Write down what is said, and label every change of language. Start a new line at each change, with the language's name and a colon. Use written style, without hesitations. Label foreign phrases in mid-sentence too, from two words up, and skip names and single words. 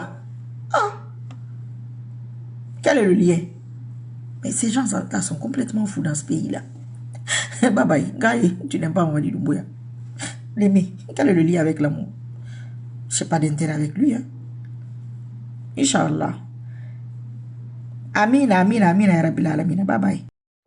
French: Oh. Quel est le lien? Mais ces gens-là sont complètement fous dans ce pays-là.
English: Bye bye.
French: Gaï, tu n'aimes pas Mamadi Doumbouya. L'aimer. Quel est le lien avec l'amour? Je n'ai pas d'intérêt avec lui. Hein. Inch'Allah.
Arabic: آمين، آمين، آمين، يا رب العالمين.
English: Bye bye.